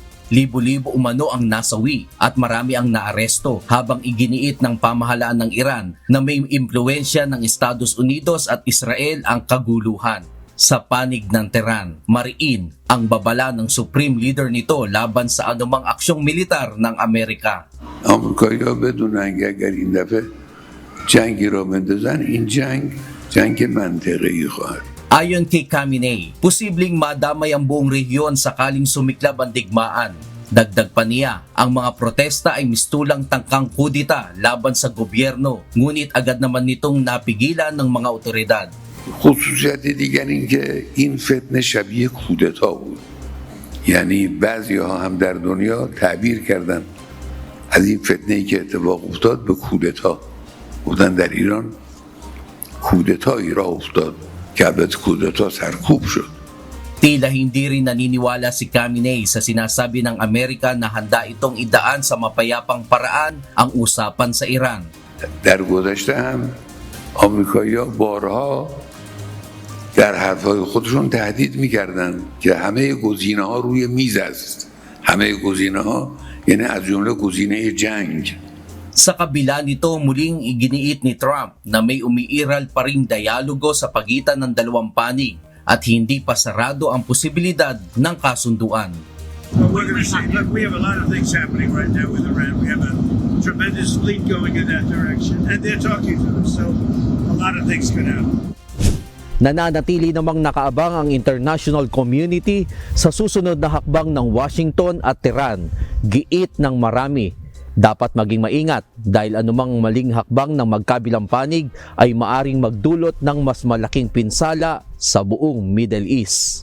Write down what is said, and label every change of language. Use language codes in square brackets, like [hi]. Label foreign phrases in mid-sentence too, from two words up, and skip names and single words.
[tl] Libo-libo umano ang nasawi at marami ang naaresto habang iginiit ng pamahalaan ng Iran na may impluwensya ng Estados Unidos at Israel ang kaguluhan. Sa panig ng Tehran, mariin ang babala ng [en] Supreme Leader [tl] nito laban sa anumang aksyong militar ng Amerika. [fa] آمریکایی‌ها بدونن که اگر این دفعه جنگی را بندازن این جنگ منطقه‌ای خواهد. [tl] Ayon kay Khamenei, posibleng madamay ang buong rehiyon sakaling sumiklab ang digmaan. Dagdag pa niya, ang mga protesta ay mistulang tangkang kudita laban sa gobyerno, ngunit agad naman nitong napigilan ng mga otoridad. [fa] خصوصیت دیگر این که این فتنه شبیه کودتا بود. یعنی بعضی‌ها هم در دنیا تعبیر کردن از این فتنه‌ای که اتفاق افتاد به کودتا. گفتن در ایران کودتایی راه افتاد. Kabat kudeta sarkup siya. [tl] Tila hindi rin naniniwala si Khamenei sa sinasabi ng Amerika na handa itong idaan sa mapayapang paraan ang usapan sa Iran. [fa] در گذشته هم آمریکایی‌ها بارها در حرفهای خودشون تهدید می‌کردند که همه گزینه‌ها روی میز است. همه گزینه‌ها یعنی از جمله گزینه جنگ. [tl] Sa kabila nito, muling iginiit ni Trump na may umiiral pa ring dialogo sa pagitan ng dalawang panig at hindi pa sarado ang posibilidad ng kasunduan. [en] Well, we're going to see. Look, we have a lot of things happening right now with Iran. We have a tremendous fleet going in that direction, and they're talking to us. So a lot of things could happen. [tl] Nananatili namang nakaabang ang [en] international community [tl] sa susunod na hakbang ng Washington at Tehran. Giit ng marami. Dapat maging maingat dahil anumang maling hakbang ng magkabilang panig ay maaring magdulot ng mas malaking pinsala sa buong Middle East.